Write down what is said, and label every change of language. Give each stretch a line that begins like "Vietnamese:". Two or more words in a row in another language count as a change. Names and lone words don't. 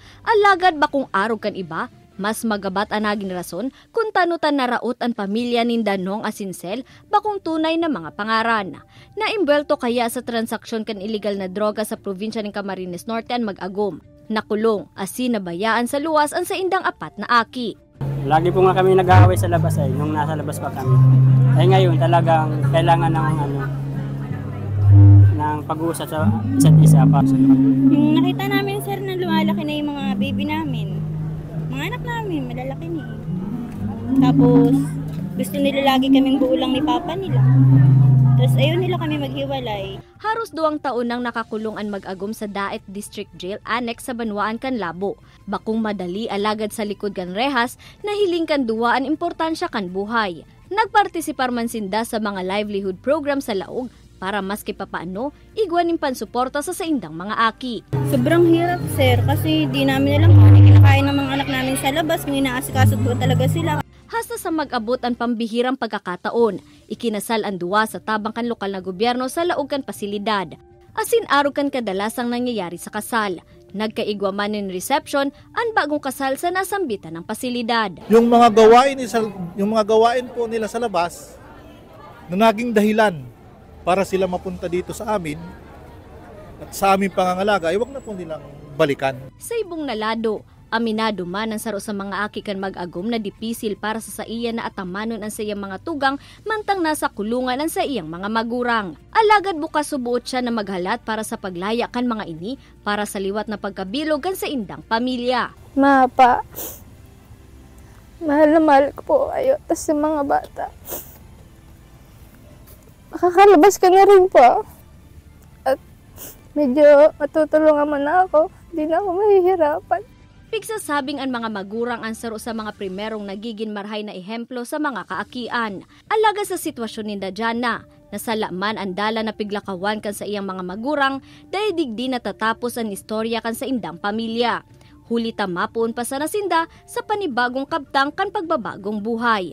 Bikol: Alagad ba kung arog kan iba, mas magabat ang naging rason kung tanutan na raot ang pamilya ni Danong Asincel bakong tunay na mga pangaran. Naimbelto kaya sa transaksyon kan illegal na droga sa probinsya ng Camarines Norte ang mag-agom. Nakulong, asin nabayaan sa luwas ang sa indang apat na aki.
Filipino: Lagi po nga kami nag-aaway sa labas nung nasa labas pa kami. Ngayon talagang kailangan ng pag-uusap sa isa't isa pa. Yung nakita namin sir na lumalaki na yung mga baby namin. Mga anak namin, malalaki na eh. Tapos, gusto nila lagi kaming buulang ni papa nila. Tapos ayaw nila kami maghiwalay.
Bikol: Haros 2 taon nang nakakulong ang mag-agom sa Daet District Jail Annex sa Banwaan kan Labo. Bakong madali alagad sa likod kan rehas na hiling kan duwa ang importansya kan buhay. Nagpartisipar man sinda sa mga
English: livelihood program
Bikol: sa laog para maski papaano igwanin pansuporta sa saindang mga aki.
Filipino: Sobrang hirap, sir, kasi di namin alam kung ano kinakain ng mga anak namin sa labas, kung inaasikaso po talaga sila.
Bikol: Hasta sa mag-abot ang pambihirang pagkakataon, ikinasal ang duwa sa tabangkan lokal na gobyerno sa laogan pasilidad. Asin araw kan kadalasang nangyayari sa kasal. Nagkaigwa man ng reception ang bagong kasal sa nasambitan ng pasilidad.
Filipino: Yung mga gawain po nila sa labas na naging dahilan para sila mapunta dito sa amin at sa aming pangangalaga, ay wag na po nilang balikan.
Bikol: Sa ibong nalado, aminado man ang saro sa mga aki kan mag-agom na dipisil para sa iya na atamanon ang sa iyang mga tugang mantang nasa kulungan ang sa iyang mga magurang. Alagad bukas subuot siya na maghalat para sa paglaya kan mga ini para sa liwat na pagkabilog kan sa indang pamilya.
Filipino: Pa, mahal na mahal ko po kayo, tas yung mga bata. Makakalabas ka na rin po. At medyo matutulungan mo na ako. Hindi na ako mahihirapan.
Bikol: Pigsasabing ang mga magurang ang saro sa mga primerong nagiging marhay na ehemplo sa mga kaakian. Alaga sa sitwasyon ni Dajana, nasala man ang dala na piglakawan kan sa iyang mga magurang dahil digdi natatapos ang istorya kan sa indang pamilya. Huli tamapuon pa sa nasinda sa panibagong kabtang kan pagbabagong buhay.